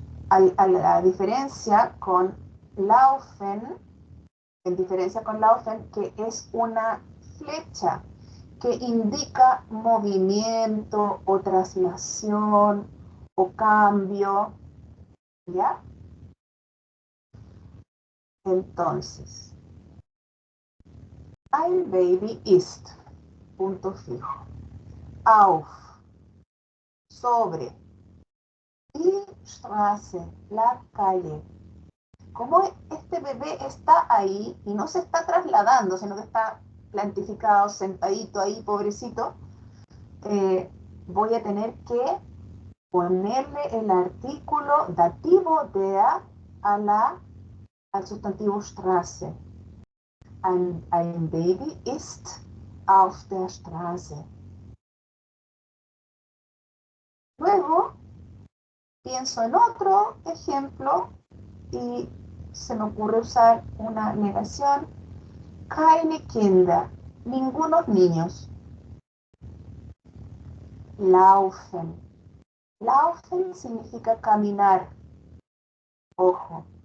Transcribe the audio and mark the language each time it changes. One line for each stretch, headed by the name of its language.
Spanish: A la diferencia con laufen, que es una flecha que indica movimiento o traslación o cambio, ¿ya? Entonces,
German: ein Baby ist,
Spanish: punto fijo, auf, sobre,
German: die Straße,
Spanish: la calle. Como este bebé está ahí y no se está trasladando, sino que está plantificado, sentadito ahí, pobrecito, voy a tener que ponerle el artículo dativo der al sustantivo Straße.
German: Ein Baby ist auf der Straße.
Spanish: Luego pienso en otro ejemplo y se me ocurre usar una negación.
German: Keine Kinder,
Spanish: ningunos niños. Laufen. Laufen significa caminar. Ojo.